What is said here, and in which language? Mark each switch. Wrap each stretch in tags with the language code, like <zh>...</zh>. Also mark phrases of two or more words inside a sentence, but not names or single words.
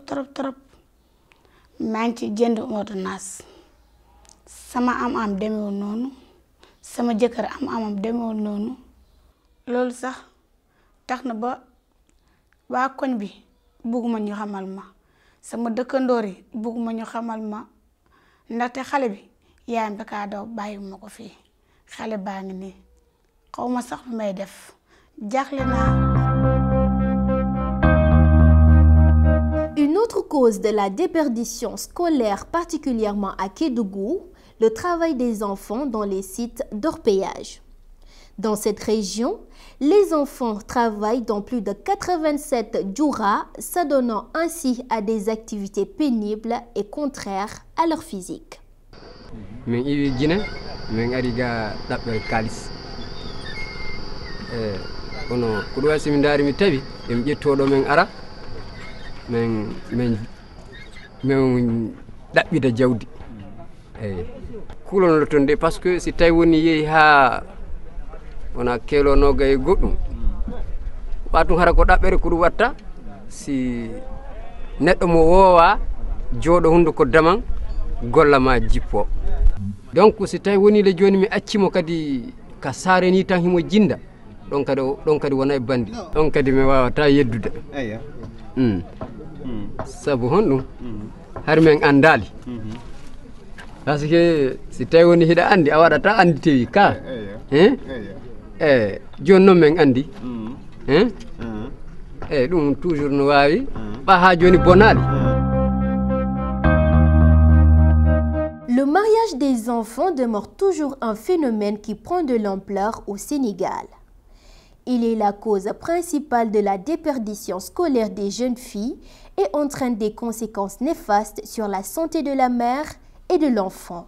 <wo>maa ngi ci jënd ordonnance sama am demewul noonu sama jëkkër am demewul noonu loolu sax tax na ba waa koñ bi bugguma ñu xamal ma sama dëkkandoor yi bugguma ñu xamal ma ndaxte xale bi yaayam da kaa daw bàyyi ma ko fii xale baa ngi nii xaw ma sax lu may def jaaxle naa.</wo> <fr>Une autre cause de la déperdition scolaire, particulièrement à Kédougou, le travail des enfants dans les sites d'orpaillage. Dans cette région, les enfants travaillent dans plus de 87 djoura, s'adonnant ainsi à des activités pénibles et contraires à leur physique.</fr> <ff>men ɗaɓɓida jawdi eyyi kulono ton</ff> <fr>de par ce que</fr> <ff>si tawi woni yeehi ha wona keelonoga e goɗɗum watum hara ko ɗaɓɓere ko ɗum watta si neɗɗo mo woowa jooɗo hunduko daman golla ma jippo donc si tawi woni le joni mi accimo kadi ka saare ni tan himo jinda ɗon kadi wona e bandi ɗon kadi mi wawata yeddude sabu honɗum har men andali</ff> <fr>parce que</fr> <ff>si tawi woni hiɗa andi a waɗata andi tewi ka joni noon men andi ɗum toujours no wawi ɓa ha joni bonali.</ff> <fr>Le mariage des enfants demeure toujours un phénomène qui prend de l'ampleur au Sénégal. Il est la cause principale de la déperdition scolaire des jeunes filles et entraîne des conséquences néfastes sur la santé de la mère et de l'enfant.</fr>